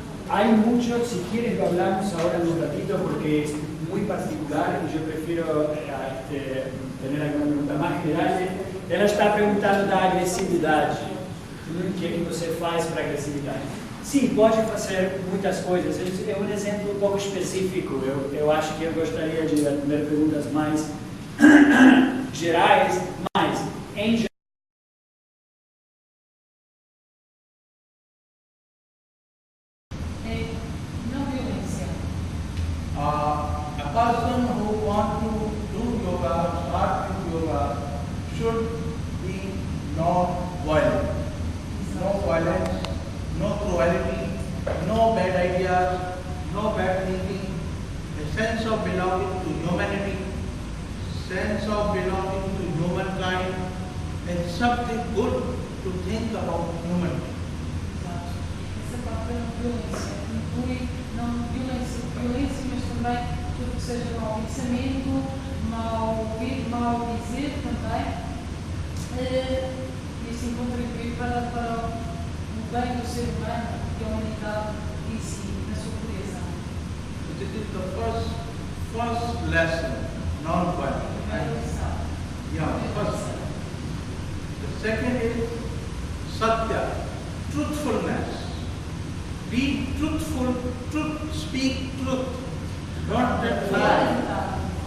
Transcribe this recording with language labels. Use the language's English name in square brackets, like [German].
[Spanish] Hay mucho, si quieren lo hablamos ahora en un ratito porque es muy particular y yo prefiero tener alguna pregunta más general. [Portuguese] Ela está perguntando da agressividade. O que é que você faz para agressividade? Sim, pode fazer muitas coisas. É um exemplo um pouco específico. Eu acho que eu gostaria de atender perguntas mais gerais, mas em geral. [English] A person who wants to do yoga, start with yoga, should be non-violent. No violence, no cruelty, no bad ideas, no bad thinking, a sense of belonging to humanity, sense of belonging to humankind, and something good to think about humanity. [Portuguese] Essa parte da violência inclui não violência, mas também tudo que seja mau pensamento, mau ouvir, mau dizer também. E assim contribuir para o bem do ser humano e a humanidade em si, na sua pureza. [English] So this is the first lesson, non-violence. Yeah, first. The second is satya, truthfulness. Be truthful, speak truth, not that lie.